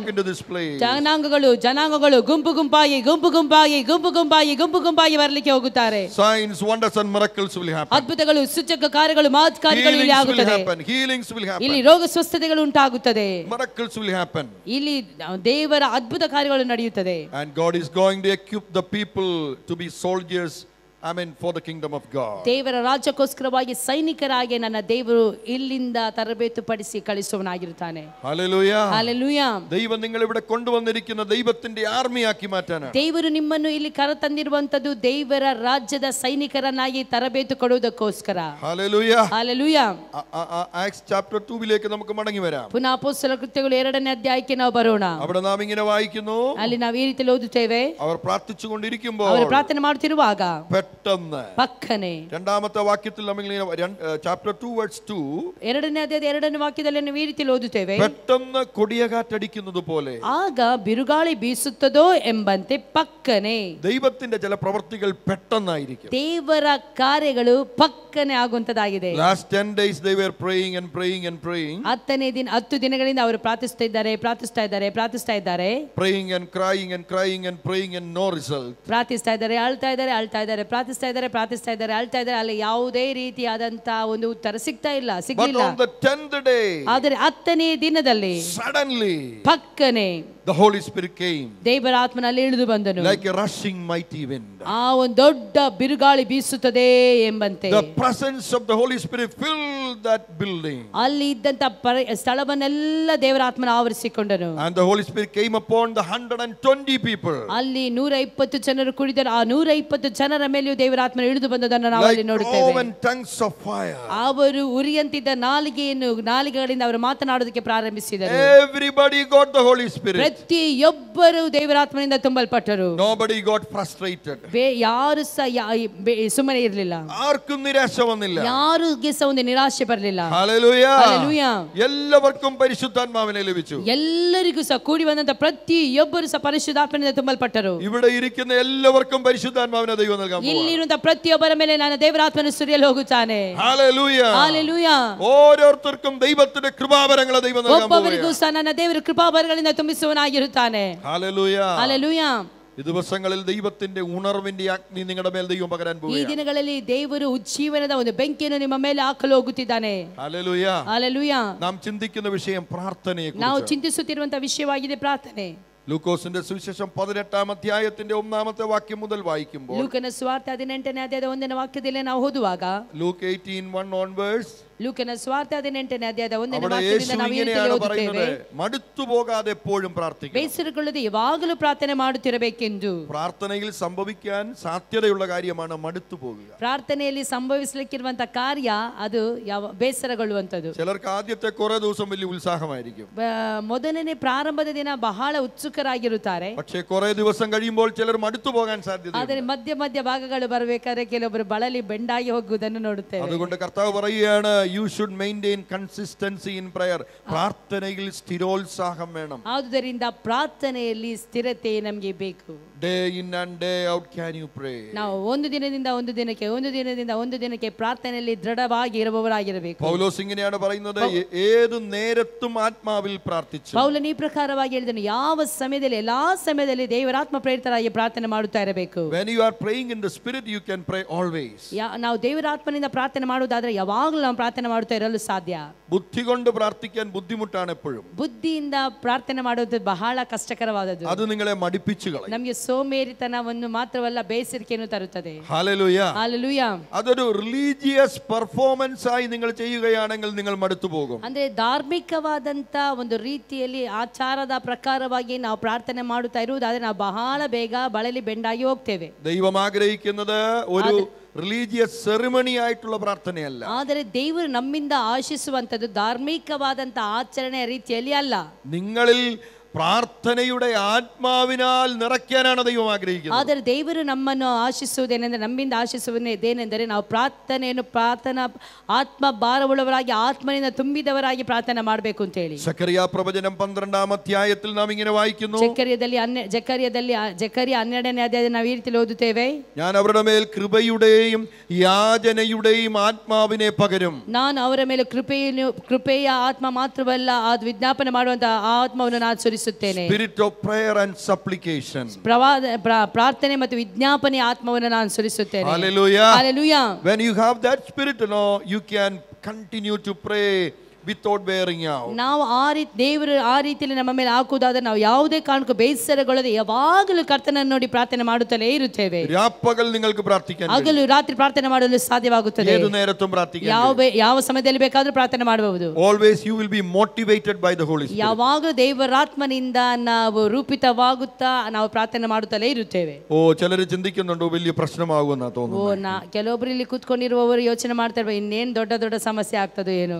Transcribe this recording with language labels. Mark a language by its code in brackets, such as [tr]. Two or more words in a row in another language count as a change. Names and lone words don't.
[kn] ಜನಾಂಗಗಳು ಗುಂಪುಗುಂಪಾಗಿ ಬರಲಿಕ್ಕೆ ಹೋಗುತ್ತಾರೆ. [en] Signs, wonders and miracles will happen. [kn] ಅದ್ಭುತಗಳು, ಸೂಚಕ ಕಾರ್ಯಗಳು, ಮಹತ್ಕಾರ್ಯಗಳು ಇಲ್ಲಿ ಆಗುತ್ತದೆ. [en] Healings will happen. [kn] ಇಲ್ಲಿ ರೋಗ ಸ್ವಸ್ಥತೆಗಳು ಉಂಟಾಗುತ್ತದೆ. [en] Miracles will happen. [kn] ಇಲ್ಲಿ ದೇವರ ಅದ್ಭುತ ಕಾರ್ಯಗಳು ನಡೆಯುತ್ತದೆ. [en] And God is going to equip the people to be soldiers, for the kingdom of God. [kn] ದೇವರ ರಾಜ್ಯಕ್ಕೋಸ್ಕರವಾಗಿ ಸೈನಿಕರಾಗಿ ನನ್ನ ದೇವರು ಇಲ್ಲಿಂದ ತರಬೇತು ಪಡಿಸಿ ಕಳಿಸುವನಾಗಿರುತ್ತಾನೆ. [en] Hallelujah. Hallelujah. [ml] ദൈവം നിങ്ങൾ ഇവിടെ കൊണ്ടുവന്നിരിക്കുന്ന ദൈവത്തിന്റെ ആർമിയാക്കി മാറ്റാനാണ്. [kn] ದೇವರು ನಿಮ್ಮನ್ನು ಇಲ್ಲಿ ಕರೆತಂದಿರುವಂತದ್ದು ದೇವರ ರಾಜ್ಯದ ಸೈನಿಕರನ್ನಾಗಿ ತರಬೇತು ಕೊಡುವುದಕ್ಕೋಸ್ಕರ. [en] Hallelujah. Hallelujah. Acts chapter 2 [ml] ലേക്ക് നമുക്ക് മടങ്ങി വരാം. [kn] ಪುನಃ ಅಪೊಸ್ತಲರ ಕೃತ್ಯಗಳು 2ನೇ ಅಧ್ಯಾಯಕ್ಕೆ ನಾವು ಬರೋಣ. [ml] അവിടെ നാം ഇങ്ങനെ വായിക്കുന്നു. [kn] ಅಲ್ಲಿ ನಾವು ಈ ರೀತಿಯಲ್ಲಿ ಓದುತ್ತೇವೆ. [ml] അവർ പ്രാർത്ഥിച്ചുകൊണ്ടിരിക്കുമ്പോൾ [kn] ಅವರು ಪ್ರಾರ್ಥನೆ ಮಾಡುತ್ತಿರುವಾಗ [ml] പെട്ടെന്ന് [kn] ಪಕ್ಕನೆ [ml] രണ്ടാമത്തെ വാക്യത്തിൽ നമ്മൾ [en] chapter 2 verse 2 [kn] 2ನೇ ಅಧ್ಯಾಯದ 2ನೇ ವಾಕ್ಯದಲ್ಲಿ ನಾವು ಈ ರೀತಿಯಲ್ಲಿ ಓದುತ್ತೇವೆ. [ml] പെട്ടെന്ന് കൊടിയകാറ്റടിക്കുന്നത് പോലെ [kn] ಆಗ ಬಿರುಗಾಳಿ ಬೀಸುತ್ತದೋ ಎಂಬಂತೆ ಪಕ್ಕನೆ [ml] ദൈവത്തിന്റെ ചില പ്രവൃത്തികൾ പെട്ടെന്നായിരിക്കും. [kn] ದೇವರ ಕಾರ್ಯಗಳು ಪಕ್ಕನೆ ಆಗುವಂತದಾಗಿದೆ. [en] last 10 days they were praying and praying and praying. [kn] 10 ದಿನಗಳಿಂದ ಅವರು ಪ್ರಾರ್ಥಿಸ್ತಾ ಇದ್ದಾರೆ. [en] praying and crying and crying and praying and no result. [kn] ಪ್ರಾರ್ಥಿಸ್ತಾ ಇದ್ದಾರೆ, ಅಳ್ತಾ ಇದ್ದಾರೆ, ಪ್ರಾರ್ಥಿಸ್ತಾ ಇದ್ದಾರೆ, ಅಳ್ತಾ ಇದ್ದಾರೆ. ಅಲ್ಲಿ ಯಾವುದೇ ರೀತಿಯಾದಂತ ಒಂದು ಉತ್ತರ ಸಿಗ್ಲಿಲ್ಲ. [en] But on the 10th day, [kn] ಆದರೆ 10ನೇ ದಿನದಲ್ಲಿ [en] suddenly [kn] ಪಕ್ಕನೆ [en] the Holy Spirit came [kn] ದೇವರ ಆತ್ಮನಲ್ಲಿ ಇಳಿದು ಬಂದನು. [en] like a rushing mighty wind. [kn] ಆ ಒಂದು ದೊಡ್ಡ ಬಿರುಗಾಳಿ ಬೀಸುತ್ತದೆ ಎಂಬಂತೆ [en] the presence of the Holy Spirit filled that building. [kn] ಅಲ್ಲಿ ಇದ್ದಂತ ಸ್ಥಳವನ್ನೆಲ್ಲ ದೇವರ ಆತ್ಮನ ಆವರಿಸಿಕೊಂಡನು. [en] And the Holy Spirit came upon the 120 people. [kn] ಅಲ್ಲಿ 120 ಜನರು ಕುಳಿತರು. ಆ 120 ಜನರ ಮೇಲೆಯೂ ದೇವರ ಆತ್ಮನ ಇಳಿದು ಬಂದದನ್ನು ನಾವು ಅಲ್ಲಿ ನೋಡುತ್ತೇವೆ. [en] like cloven tongues of fire. [kn] ಅವರು ಉರಿಯಂತಿದ್ದ ನಾಲಿಗೆಗಳಿಂದ ಅವರು ಮಾತನಾಡೋದಕ್ಕೆ ಪ್ರಾರಂಭಿಸಿದರು. [en] Everybody got the Holy Spirit. [kn] ಪ್ರತಿಯೊಬ್ಬರು ದೇವರ ಆತ್ಮನಿಂದ ತುಂಬಲ್ಪಟ್ಟರು. [en] Nobody got frustrated. [kn] ಯಾರು ಸುಮ್ಮನೆ ಇರಲಿಲ್ಲ. [ml] ആർക്കും നിരാശ വന്നില്ല. [kn] ಯಾರಿಗೆ ಸಹ ಒಂದು ನಿರಾಶೆ ಬರಲಿಲ್ಲ. [en] Hallelujah. Hallelujah. [ml] എല്ലാവർക്കും പരിശുദ്ധാത്മാവിനെ ലഭിച്ചു. [kn] ಎಲ್ಲರಿಗೂ ಸಹ ಕೂಡಿ ಬಂದಂತ ಪ್ರತಿಯೊಬ್ಬರು ಸಹ ಪರಿಶುದ್ಧಾತ್ಮನಿಂದ ತುಂಬಲ್ಪಟ್ಟರು. [ml] ഇവിടെ ഇരിക്കുന്ന എല്ലാവർക്കും പരിശുദ്ധാത്മാവിനെ ദൈവം നൽകാൻ പോകുന്നു. [kn] ಇಲ್ಲಿರುವಂತ ಪ್ರತಿಯೊಬ್ಬರ ಮೇಲೆ ನಾನು ದೇವರ ಆತ್ಮನ ಸುರಿಯಲು ಹೋಗುತ್ತಾನೆ. [en] Hallelujah. Hallelujah. [ml] ഓരോരുത്തർക്കും ദൈവത്തിന്റെ കൃപാവരങ്ങളെ ദൈവം നൽകാൻ പോകുന്നു. [kn] ಒಬ್ಬೊಬ್ಬರಿಗೂ ಸಹ ನನ್ನ ದೇವರ ಕೃಪಾವರಗಳಿಂದ ತುಂಬಿಸುವನಾಗಿರುತ್ತಾನೆ. [en] Hallelujah. Hallelujah. [ml] ಈ ദിവസങ്ങളിൽ ദൈവത്തിന്റെ ഉണർവിന്റെ അഗ്നി നിങ്ങളുടെ മേൽ ദൈവം പകരാൻ പോകുന്നു. [kn] ಈ ದಿನಗಳಲ್ಲಿ ದೇವರು ಉಜ್ಜೀವನದ ಒಂದು ಬೆಂಕಿಯನ್ನು ನಿಮ್ಮ ಮೇಲೆ ಹಾಕಲು ಹೋಗುತ್ತಿದ್ದಾನೆ. [en] Hallelujah. Hallelujah. [ml] നാം ചിന്തിക്കുന്ന വിഷയം പ്രാർത്ഥനയെക്കുറിച്ച്. [kn] ನಾವು ಚಿಂತಿಸುತ್ತಿರುವಂತ ವಿಷಯವಾಗಿದೆ ಪ್ರಾರ್ಥನೆ. [ml] ലൂക്കോസിന്റെ സുവിശേഷം 18ാം അധ്യായത്തിന്റെ 1ാമത്തെ വാക്യം മുതൽ വായിക്കുമ്പോൾ [kn] ಲೂಕನ ಸುವಾರ್ತೆ 18ನೇ ಅಧ್ಯಾಯದ 1ನೇ ವಾಕ್ಯದಲ್ಲಿ ನಾವು ಓದುವಾಗ [en] Luke 18:1 onwards [kn] ಲೂಕನ ಸ್ವಾರ್ಥ 18ನೇ ಅಧ್ಯಾಯದ 1ನೇ [ml] അവിടെ [kn] ವಾಕ್ಯದಿಂದ [ml] യേശു [kn] ನಾವು ಈ [ml] ഇങ്ങനെയാണ് [kn] ರೀತಿಯಲ್ಲಿ [ml] പറയുന്നത്, [kn] ಓದುತ್ತೇವೆ, [ml] മടുത്തു പോകാതെ എപ്പോഴും പ്രാർത്ഥിക്കണം. [kn] ಬೇಸರಗೊಳ್ಳದೆ ಯಾವಾಗಲೂ ಪ್ರಾರ್ಥನೆ ಮಾಡುತ್ತಿರಬೇಕೆಂದು. [ml] പ്രാർത്ഥനയിൽ സംഭവിക്കാൻ സാധ്യതയുള്ള കാര്യമാണ് മടുത്തു പോകുക. [kn] ಪ್ರಾರ್ಥನೆಯಲ್ಲಿ ಸಂಭವಿಸಲಿಕ್ಕಿರುವಂತಹ ಕಾರ್ಯ ಅದು ಯಾವ ಬೇಸರಗೊಳ್ಳುವಂತದ್ದು. [ml] ചിലർക്ക് ആദ്യത്തെ കുറെ ദിവസം വലിയ ഉത്സാഹമായിരിക്കും, [kn] ಮೊದಲನೇ ಪ್ರಾರಂಭದ ದಿನ ಬಹಳ ಉತ್ಸುಕರಾಗಿರುತ್ತಾರೆ. [ml] പക്ഷേ കുറെ ദിവസം കഴിയുമ്പോൾ ചിലർ ಮടുത്തു പോകാൻ സാധ്യത. [kn] ಆದರೆ ಮಧ್ಯ ಮಧ್ಯ ಭಾಗಗಳು ಬರಬೇಕಾದ್ರೆ ಕೆಲವೊಬ್ಬರು ಬಳಲಿ ಬೆಂಡಾಗಿ ಹೋಗುವುದನ್ನು ನೋಡುತ್ತೇವೆ. [ml] അതുകൊണ്ട് കർത്താവ് പറയുകയാണ്, [en] you should maintain consistency in prayer. [ml] പ്രാർത്ഥനയിൽ സ്ഥിരോത്സാഹം വേണം. [kn] ಆದುದರಿಂದ ಪ್ರಾರ್ಥನೆಯಲ್ಲಿ ಸ್ಥಿರತೆ ನಮಗೆ ಬೇಕು. [en] Day in and day out can you pray. [kn] ನಾವು ಒಂದು ದಿನದಿಂದ ಒಂದು ದಿನಕ್ಕೆ, ಒಂದು ದಿನದಿಂದ ಒಂದು ದಿನಕ್ಕೆ ಪ್ರಾರ್ಥನೆಯಲ್ಲಿ ದೃಢವಾಗಿ ಇರುವವರಾಗಿರಬೇಕು. [ml] പൗലോസ് ഇങ്ങനെയാണ് പറയുന്നത്, ഏതു നേരത്തും ആത്മാവിൽ പ്രാർത്ഥിച്ചു. [kn] ಪೌಲನ ಈ ಪ್ರಕಾರವಾಗಿ ಹೇಳಿದನು, ಯಾವ ಸಮಯದಲ್ಲಿ, ಎಲ್ಲಾ ಸಮಯದಲ್ಲಿ ದೇವರಾತ್ಮ ಪ್ರೇರಿತರಾಗಿ ಪ್ರಾರ್ಥನೆ ಮಾಡುತ್ತಾ ಇರಬೇಕು. [en] When you are praying in the spirit, you can pray always. [kn] ನಾವು ದೇವರಾತ್ಮನಿಂದ ಪ್ರಾರ್ಥನೆ ಮಾಡುವುದಾದ್ರೆ ಯಾವಾಗಲೂ ನಾವು ಪ್ರಾರ್ಥನೆ ಮಾಡುತ್ತಾ ಇರಲು ಸಾಧ್ಯ. [ml] ബുദ്ധി കൊണ്ട് പ്രാർത്ഥിക്കാൻ ബുദ്ധിമുട്ടാണ് എപ്പോഴും. [kn] ಬುದ್ಧಿಯಿಂದ ಪ್ರಾರ್ಥನೆ ಮಾಡುವುದು ಬಹಳ ಕಷ್ಟಕರವಾದದ್ದು. [ml] ಅದು നിങ്ങളെ മടിപ്പിച്ചു കളയും. [kn] ನಮಗೆ ಸೋಮೇರಿತನವನ್ನು ಮಾತ್ರವಲ್ಲ, ಬೇಸರಿಕೆಯನ್ನು ತರುತ್ತದೆ. [ml] ഹല്ലേലൂയ. [kn] ಹಲ್ಲೆಲೂಯಾ. [ml] അതൊരു [en] religious performance [ml] ആയി നിങ്ങൾ ചെയ്യുകയാണെങ്കിൽ നിങ്ങൾ മടുത്തു പോകും. [kn] ಅಂದ್ರೆ ಧಾರ್ಮಿಕವಾದಂತ ಒಂದು ರೀತಿಯಲ್ಲಿ ಆಚಾರದ ಪ್ರಕಾರವಾಗಿ ನಾವು ಪ್ರಾರ್ಥನೆ ಮಾಡುತ್ತಾ ಇರುವುದಾದ್ರೆ ನಾವು ಬಹಳ ಬೇಗ ಬಳಲಿ ಬೆಂಡಾಗಿ ಹೋಗ್ತೇವೆ. [ml] ദൈവം ആഗ്രഹിക്കുന്നത് ഒരു [en] religious ceremony [ml] ആയിട്ടുള്ള പ്രാർത്ഥനയല്ല. [kn] ಆದರೆ ದೇವರು ನಮ್ಮಿಂದ ಆಶಿಸುವಂತದ್ದು ಧಾರ್ಮಿಕವಾದಂತ ಆಚರಣೆಯ ರೀತಿಯಲ್ಲಿ ಅಲ್ಲ. [ml] നിങ്ങളിൽ പ്രാർത്ഥനയുടെ ആത്മാവിനാൽ നിറയ്ക്കാനാണ് ദൈവം ആഗ്രഹിക്കുന്നത്. [kn] ಆದರೆ ದೇವರು ನಮ್ಮನ್ನು ಆಶಿಸುವುದೇನೆಂದರೆ, ನಮ್ಮಿಂದ ಆಶಿಸುವುದೇನೆಂದರೆ ನಾವು ಪ್ರಾರ್ಥನೆಯನ್ನು ಆತ್ಮ ಭಾರವುಳ್ಳವರಾಗಿ, ಆತ್ಮನಿಂದ ತುಂಬಿದವರಾಗಿ ಪ್ರಾರ್ಥನೆ ಮಾಡಬೇಕು ಅಂತ ಹೇಳಿ. [ml] സക്കറിയ പ്രവചനം 12ാം അധ്യായത്തിൽ നാം ഇങ്ങനെ വായിക്കുന്നു, [kn] ಜಕರಿಯ 12ನೇ ಅಧ್ಯಾಯದಲ್ಲಿ ನಾವು ಈ ರೀತಿಯಲ್ಲಿ ಓದುತ್ತೇವೆ, [ml] ഞാൻ അവരുടെ മേൽ കൃപയുടെയും യാചനയുടെയും ആത്മാവിനെ പകരും. [kn] ನಾನು ಅವರ ಮೇಲೆ ಕೃಪೆಯ ಆತ್ಮ ಮಾತ್ರವಲ್ಲ, ಅದು ವಿಜ್ಞಾಪನೆ ಮಾಡುವಂತಹ ಆತ್ಮವನ್ನು ನಾನು ಸುರಿಸುತ್ತೇನೆ. [en] Spirit of prayer and supplication. [kn] ಪ್ರಾರ್ಥನೆ ಮತ್ತು ವಿಜ್ಞಾಪನೆ ಆತ್ಮವನ್ನು ನಾನು ಸುರಿಸುತ್ತೇನೆ. [en] Hallelujah. Hallelujah. When you have that spirit, you can continue to pray without wearing out. [kn] ನಾವು ದೇವರು ಆ ರೀತಿಯಲ್ಲಿ ನಮ್ಮ ಮೇಲೆ ಹಾಕುವುದಾದ್ರೆ ನಾವು ಯಾವುದೇ ಕಾರಣಕ್ಕೂ ಬೇಸರಗೊಳ್ಳದೆ ಯಾವಾಗಲೂ ಕರ್ತನನ್ನು ನೋಡಿ ಪ್ರಾರ್ಥನೆ ಮಾಡುತ್ತಲೇ ಇರುತ್ತೇವೆ. [ml] രാപ്പകൽ നിങ്ങൾക്ക് പ്രാർത്ഥിക്കാൻ, [kn] ಹಗಲು ರಾತ್ರಿ ಪ್ರಾರ್ಥನೆ ಮಾಡಲು ಸಾಧ್ಯವಾಗುತ್ತದೆ. [ml] ഏതു നേരത്തും പ്രാർത്ഥിക്കാൻ, [kn] ಯಾವ ಸಮಯದಲ್ಲಿ ಬೇಕಾದರೂ ಪ್ರಾರ್ಥನೆ ಮಾಡಬಹುದು. [en] Always you will be motivated by the Holy Spirit. [kn] ಯಾವಾಗಲೂ ದೇವರಾತ್ಮನಿಂದ ನಾವು ರೂಪಿತವಾಗುತ್ತಾ ನಾವು ಪ್ರಾರ್ಥನೆ ಮಾಡುತ್ತಲೇ ಇರುತ್ತೇವೆ. [ml] ചിലര് ചിന്തിക്കുന്നുണ്ടോ വലിയ പ്രശ്നമാകുമെന്നാ തോന്നുന്നു. [kn] ಕೆಲವೊಬ್ಬರು ಇಲ್ಲಿ ಕೂತ್ಕೊಂಡಿರುವವರು ಯೋಚನೆ ಮಾಡ್ತಾರೆ, ಇನ್ನೇನು ದೊಡ್ಡ ದೊಡ್ಡ ಸಮಸ್ಯೆ ಆಗ್ತದೋ ಏನು.